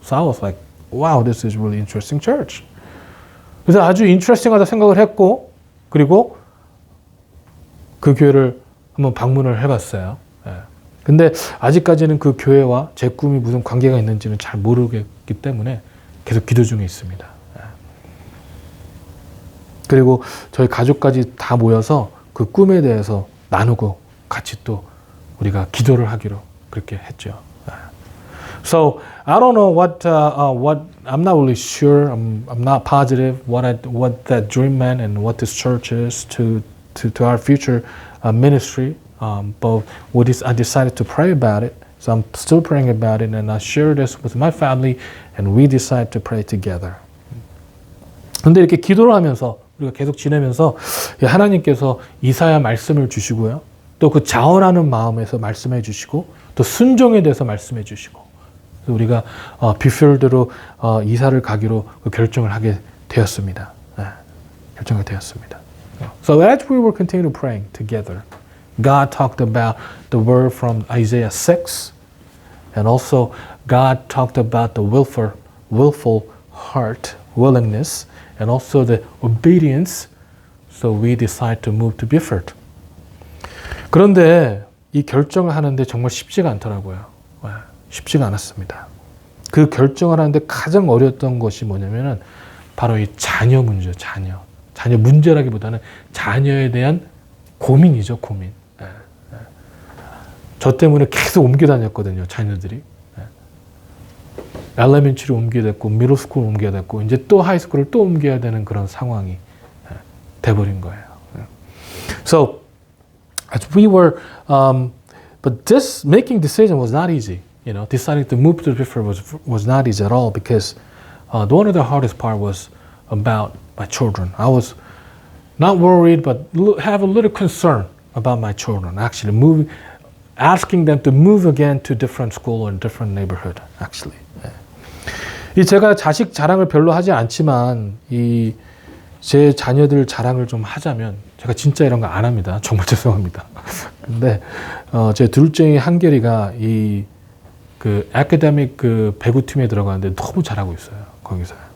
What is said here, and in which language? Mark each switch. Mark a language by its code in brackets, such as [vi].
[en] So I was like, wow, this is really interesting church. [ko] 그래서 아주 인트레스팅하다 생각을 했고, 그리고 그 교회를 한번 방문을 해봤어요. 근데 아직까지는 그 교회와 제 꿈이 무슨 관계가 있는지는 잘 모르겠기 때문에 계속 기도 중에 있습니다. 그리고 저희 가족까지 다 모여서 그 꿈에 대해서 나누고 같이 또 우리가 기도를 하기로 그렇게 했죠. [en] So I don't know what I'm not really sure. I'm not positive what that dream meant and what this church is to our future ministry. But I decided to pray about it. So I'm still praying about it, and I share this with my family, and we decide to pray together. [ko] 근데 이렇게 기도를 하면서 우리가 계속 지내면서 하나님께서 이사야 말씀을 주시고요. 또 그 자원하는 마음에서 말씀해 주시고 또 순종에 대해서 말씀해 주시고 그래서 우리가 뷰필드로 이사를 가기로 결정을 하게 되었습니다. 결정이 되었습니다. [en] So as we were continuing praying together, God talked about the word from Isaiah 6, and also God talked about the willful heart, willingness, and also the obedience. So we decided to move to Beaufort. [ko] 그런데 이 결정을 하는데 정말 쉽지가 않더라고요. 쉽지가 않았습니다. 그 결정을 하는데 가장 어려웠던 것이 뭐냐면은 바로 이 자녀 문제, 자녀 문제라기보다는 자녀에 대한 고민이죠, 고민. 저 때문에 계속 옮겨 다녔거든요, 자녀들이. 엘레멘트리로 옮겨야 됐고, 미들스쿨 옮겨야 됐고, 이제 또 하이스쿨을 또 옮겨야 되는 그런 상황이 돼버린 거예요. [en] So, as we were, but this making decision was not easy. You know, deciding to move to Beaufort was not easy at all because one of the hardest part was about my children. I was not worried, but have a little concern about my children. Actually, asking them to move again to different school or different neighborhood. [ko] Actually, 이 제가 자식 자랑을 별로 하지 않지만 이 제 자녀들 자랑을 좀 하자면 제가 진짜 이런 거 안 합니다. 정말 죄송합니다. 근데 제 둘째인 한결이가 이 그 아카데믹 그 배구팀에 들어가는데 너무 잘하고 있어요. 거기서.